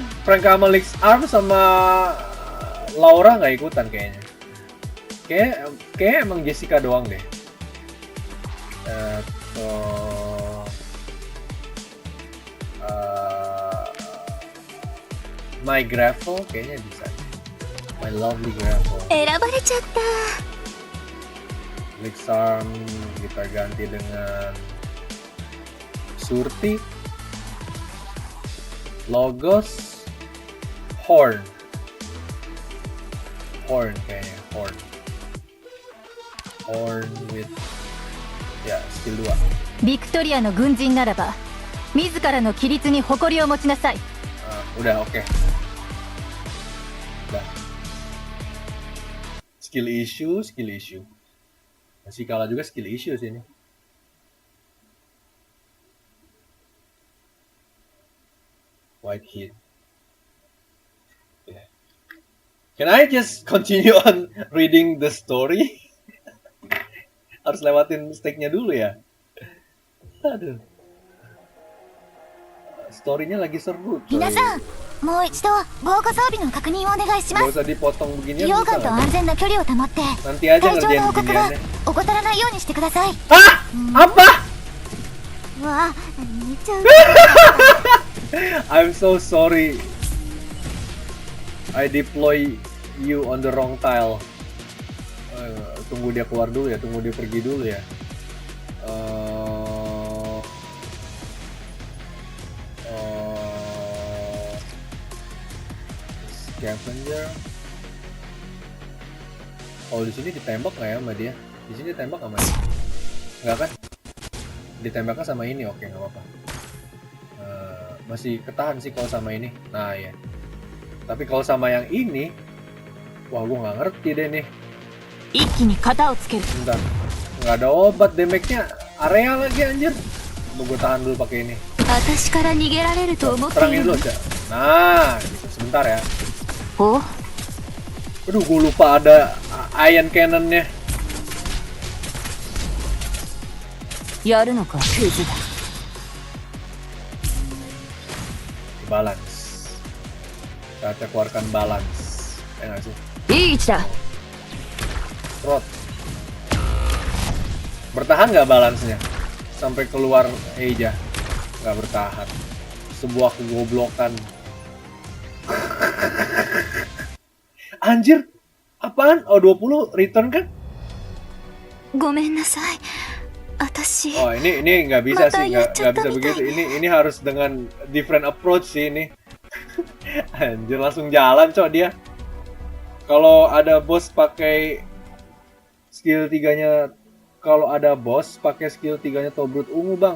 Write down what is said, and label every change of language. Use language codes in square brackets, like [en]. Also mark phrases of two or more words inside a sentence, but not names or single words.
[id] Franka sama Lix Arm sama Laura nggak ikutan kayaknya. Kayak emang Jessica doang deh. My Gravel kayaknya bisa. [en] My lovely Gravel. [ja] 選ばれちゃった。 [id] Lix Arm kita ganti dengan Surti. Logos, Horn kayaknya, Horn with ya skill 2. [ja] ビクトリアの軍人ならば自らの規律に誇りを持ちなさい。 [id] Udah oke. Udah. [en] Skill issue. [id] Masih kalah juga [en] skill issue [id] sih ini. White Heat. [en] Yeah. Can I just continue on reading the story? [id] Harus lewatin stake-nya dulu ya. Aduh. Story-nya lagi seru. [ja] 皆さん、もう一度防火装備の確認をお願いしま [id] Gak [ja] す。 [id] usah dipotong beginian [ja] 溶 [id] bisa [ja] 岩と [id] nggak? [ja] 安全な距離を保って、 [id] Nanti aja [ja] 会長 [id] ngerjain [ja] の報告は [id] beginiannya. [ja] 怠らないようにしてください。 [id] Hah? Apa? [ja] わあ、寝ちゃう。 [en] I'm so sorry. I deploy you on the wrong tile. [id] Tunggu dia keluar dulu ya, tunggu dia pergi dulu ya. Scavenger. Oh di sini ditembak nggak ya sama dia? Di sini ditembak sama dia? Nggak kan? Ditembaknya sama ini, oke nggak apa-apa. Masih ketahan sih kalau sama ini. Nah ya. Tapi kalau sama yang ini, wah gue nggak ngerti deh nih. [ja] 一気に型をつける。 [id] Bentar, nggak ada obat damage-nya. Area lagi anjir. Gue tahan dulu pakai ini. [ja] 私から逃げられると思ってい [id] Terangin [ja] る [id] dulu aja. Nah, gitu. Sebentar ya. Oh, Aduh, gue lupa ada [en] ion cannonnya. [ja] やるのかクズだ。 [id] Balance. Kita keluarkan balance. Ya nggak sih? [ja] いい位置だ。 [id] Rot. Bertahan nggak balance-nya? Sampai keluar Eja. Nggak bertahan. Sebuah kegoblokan. Anjir. Apaan? Oh 20 return kan? [ja] ごめんなさい。私。 [id] Oh ini nggak bisa sih, nggak bisa begitu. Ini harus dengan [en] different approach [id] sih ini. Anjir langsung jalan cok dia. Kalau ada bos pakai skill 3-nya, kalau ada bos pakai skill 3-nya Tobrut ungu bang.